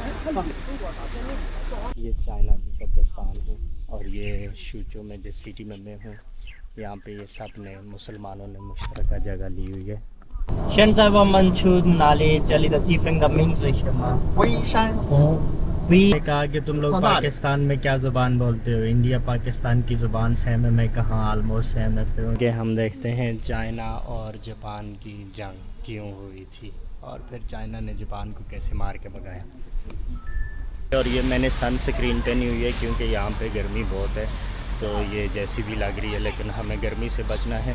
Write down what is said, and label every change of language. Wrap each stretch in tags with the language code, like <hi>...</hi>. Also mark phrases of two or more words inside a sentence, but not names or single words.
<ur>یہ چائنا کی قبرستان ہے اور یہ شوچو میں جس سٹی میں میں ہوں یہاں پہ یہ سب نے مسلمانوں نے مشترکہ جگہ لی ہوئی ہے.</ur> <zh>现在我们去哪里？这里的地方的名字是什么？微山湖</zh> <ur>نے کہا کہ تم لوگ پاکستان میں کیا زبان بولتے ہو? انڈیا پاکستان کی زبان سیم ہے. میں کہاں</ur> <en>almost same</en> <ur>है। پھر ہم دیکھتے ہیں چائنا اور جاپان کی جنگ کیوں ہوئی تھی اور پھر چائنا نے جاپان کو کیسے مار کے بھگایا. اور یہ میں نے</ur> <en>sun screen</en> <ur>پہنی ہوئی ہے کیونکہ یہاں پہ گرمی بہت ہے، تو یہ جیسی بھی لگ رہی ہے لیکن ہمیں گرمی سے بچنا ہے.</ur>